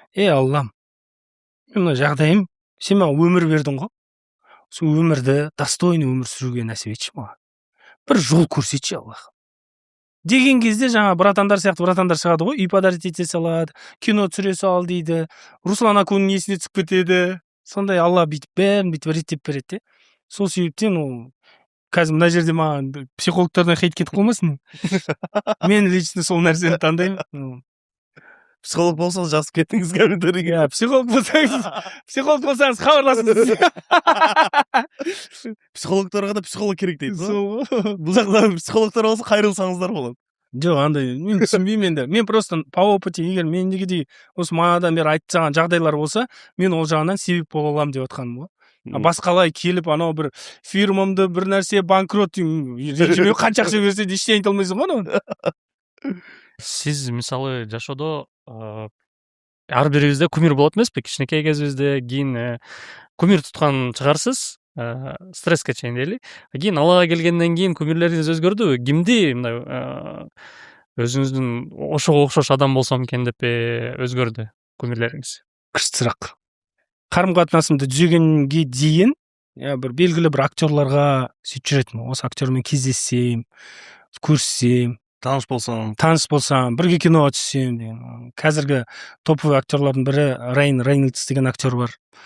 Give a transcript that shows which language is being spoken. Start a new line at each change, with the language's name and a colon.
Kazakh: Аллам, мен жағдайым, сен маған өмір бердің ғой. Сол өмірді, достойный өмір сүруге нәсіп етші маған. Бір жол көрсетші Аллах. Деген кезде жаңа братандар сияқты братандар шығады ғой, үй подарить ете салады, кино түсіре сал дейді, Руслан Акунның есіне түсіп кетеді. Сондай Алла бүйтіп бәрін бүйтіп реттеп береді. Сол себептен ол қазір мына жерде маған психологтардан хейт кетіп қалмасын. Мен лично сол нәрсені таңдаймын. Психолог болсаңыз жазып кеттіңіз комментарийге. Психолог болсаңыз хабарласыңыз. Психологтарға да психолог керек дейді. Бұл жақта психологтар болса қайрылсаңыздар болады. Жоқ, андай, мен түсінбеймін енді. Мен просто по опыте, егер мендегідей осы манадан бері айтып тастаған жағдайлар болса, мен ол жағынан себеп бола аламын деп отқаным ғой. Басқалай келіп, анау бір фирмамды бір нәрсе банкрот ренжіме қанша ақша берсе де ештеңе айта алмайсың ғой.
Kyrgyz: Сіз мысалы жашоодо ар бирибизде кумир болот эмеспи? Кичинекей кезибизде кийин кумир туткан чыгарсыз, стресске чейин дейли. Кийин Аллага келгенден кийин кумирлериңиз өзгөрдүбү? Кимди мындай өзүңүздүн ошого окшош адам болсом экен деп өзгөрдү кумирлериңиз?
Kazakh: Күшті сұрақ. Қарым-қатынасымды түзегенге дейін бір белгілі бір актерларға сөйтіп жүретінмін. Осы актермен кездессем, көрсем, таныс болсам, бірге киноға түссем деген. Қазіргі топовый актерлардың бірі Райан Рейнольдс деген актер бар.